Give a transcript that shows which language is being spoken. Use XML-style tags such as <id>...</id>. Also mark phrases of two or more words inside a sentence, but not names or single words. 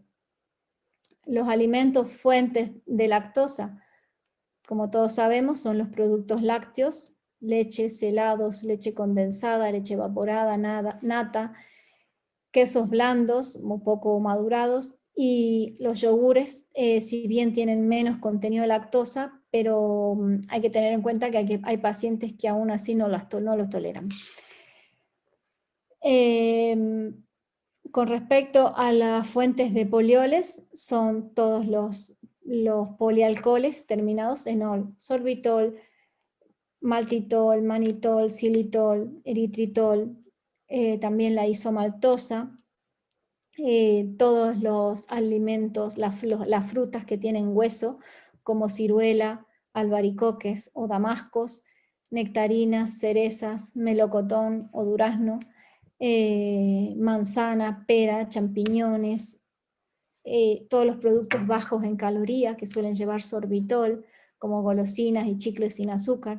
<es>Los alimentos fuentes de lactosa, como todos sabemos, son los productos lácteos, leches, helados, leche condensada, leche evaporada, nata, quesos blandos o poco madurados, y los yogures, si bien tienen menos contenido de lactosa, pero hay que tener en cuenta que hay pacientes que aún así no los toleran. Con respecto a las fuentes de polioles, son todos los polialcoholes terminados en ol: sorbitol, maltitol, manitol, xilitol, eritritol, también la isomaltosa, todos los alimentos, las frutas que tienen hueso, como ciruela, albaricoques o damascos, nectarinas, cerezas, melocotón o durazno, manzana, pera, champiñones, todos los productos bajos en calorías que suelen llevar sorbitol, como golosinas y chicles sin azúcar.</es>